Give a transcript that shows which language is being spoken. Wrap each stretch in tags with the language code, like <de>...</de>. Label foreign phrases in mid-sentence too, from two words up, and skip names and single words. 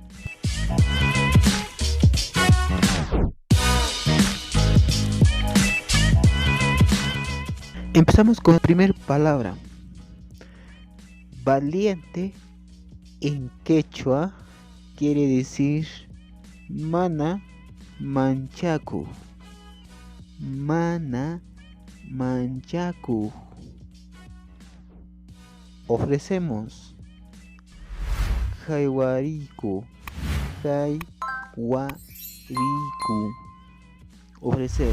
<es>Empezamos con la primera palabra. Valiente en quechua quiere decir</es> <qu>mana manchaku. Mana manchaku.</qu> <es>Ofrecemos jaiwariku. Jaiwariku. Ofrecer.</es>